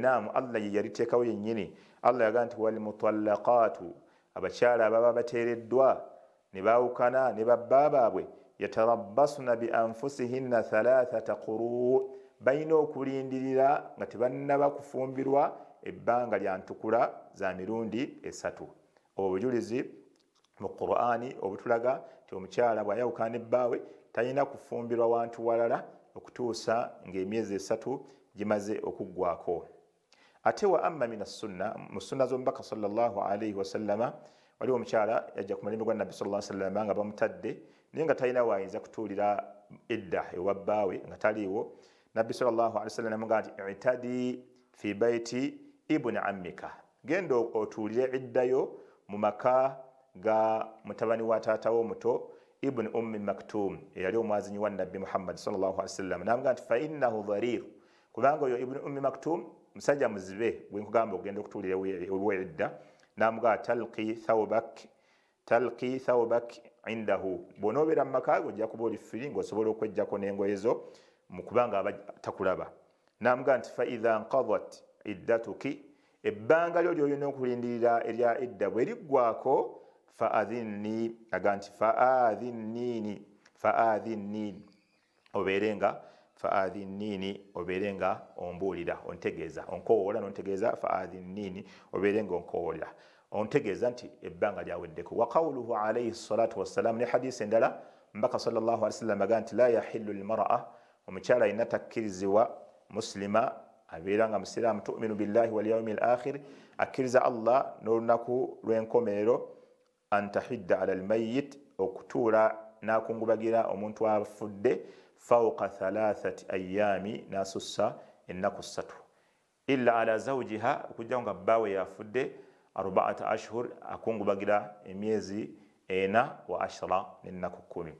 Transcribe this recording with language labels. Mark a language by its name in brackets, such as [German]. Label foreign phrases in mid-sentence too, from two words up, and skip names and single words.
[Ganda] Naamu, Allah ye yaliteekawo yennyini. Allah yagaa nti [Arabic] والمطلقات, [Ganda] abakyala ababa bateereddwa ne baawukana ne babba baabwe, [Arabic] يتربصن بأنفسهن ثلاثة قروء, [Ganda] balina okulindirira nga tebannaba kufumbirwa ebbanga lya ntukula za mirundi esatu. Obujulizi mu Qur'ani obutulaga nti omukyala bw'ayawukana ne bbaawe talina kufumbirwa wantu walala okutuusa ng'emyezi esatu gimaze okuggwako. [Arabic] Ate وأما من السنة, [Ganda] mu sunna z'omubaka [Arabic] صلى الله عليه وسلم, [Ganda] waliwo omukyala yajja ku mulembe gwa Nabbi [Arabic] صلى الله عليه وسلم [Ganda] nga bamutadde naye nga talina waayinza kutuulira idda ewa bbaawe nga taliiwo. Nabbi [Arabic] صلى الله عليه وسلم [Ganda] namugamba nti [Arabic] اعتدي في بيت ابن عمك, [Ganda] genda otuulire iddayo mu maka ga mutabani wa taatawo omuto ibn ummi maktum eyali omwazinyi wa nabbi Muhammad [Arabic] صلى الله عليه وسلم. [Ganda] Namugamba nti [Arabic] فإنه ضرير, [Ganda] kubanga oyo ibn ummi maktum musajja muzibe bwe nkugamba okugenda okutuulira ewa. Namugamba [Arabic] تلقي ثوبك عنده, [Ganda] bw'onobeera mu maka ge ojja kuba oli free ng'osobola okwejjako n'engoye zo mu kubanga aba takulaba. Namugamba nti [Arabic] فإذا انقضت عدتك, [Ganda] ebbanga lyo ly'olina okulindirira erya idda bwe liggwako faadhinni, aga nti faadhinnini obeerenga ombuulira ontegeeza onkowoola nontegeeza faadhinnini obeerenga onkowoolera ontegeeza nti ebbanga lyaweddeko. [Arabic] وقوله عليه الصلاة والسلام, [Ganda] ne hadisi endala mbaka [Arabic] صلى الله عليه وسلم [Ganda] aga nti [Arabic] la يحل للمرأة, [Ganda] omukyala alina takkirizibwa [Arabic] muslima [Ganda] abeera nga musiraamu [Arabic] تؤمن بالله واليوم الآخر, [Ganda] akkiriza Allah n'olunaku lw'enkomerero, [Arabic] أن تحد على الميت, [Ganda] okutuula n'akungubagira omuntu afudde [Arabic] فوق 3 أيام, [Ganda] n'asussa ennaku 3, [Arabic] إلا على زوجها, [Ganda] okujja nga bbaawe yafudde 4 ashhur, akungubagira emyezi 4 wa 10 n'ennaku 10.